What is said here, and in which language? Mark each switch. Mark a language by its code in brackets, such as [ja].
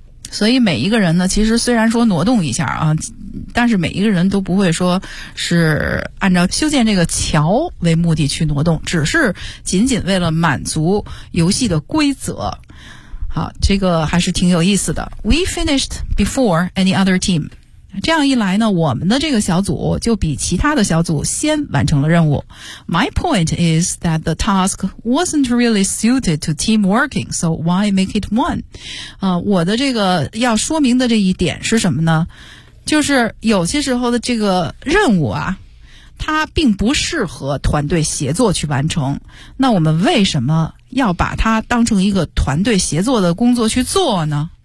[zh] 所以每一个人呢其实虽然说挪动一下啊，但是每一个人都不会说是按照修建这个桥为目的去挪动，只是仅仅为了满足游戏的规则。好，这个还是挺有意思的。 [en] We finished before any other team。 [zh] 这样一来呢，我们的这个小组就比其他的小组先完成了任务。 [en] My point is that the task wasn't really suited to team working, so why make it one? [zh] 我的这个要说明的这一点是什么呢，就是有些时候的这个任务啊，它并不适合团队协作去完成。那我们为什么要把它当成一个团队协作的工作去做呢？